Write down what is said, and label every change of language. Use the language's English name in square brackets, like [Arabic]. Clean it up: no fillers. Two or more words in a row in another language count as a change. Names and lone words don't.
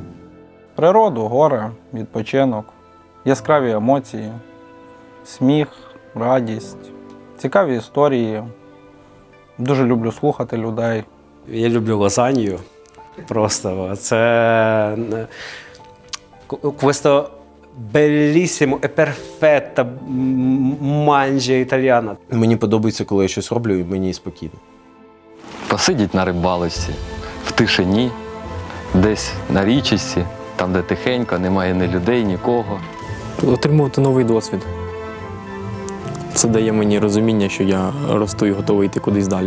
[Ukrainian] Природу, гори, відпочинок, яскраві емоції, сміх, радість, цікаві історії. Дуже люблю слухати людей. Я люблю лазанью. Просто це [Italian] questo bellissimo e perfetta mangia italiana. [Ukrainian] Мені подобається, коли я щось роблю, і мені спокійно. Посидіть на рибалочці, в тишині, десь на річці, там, де тихенько, немає ні людей, нікого. Отримувати новий досвід. Це дає мені розуміння, що я росту і готовий йти кудись далі.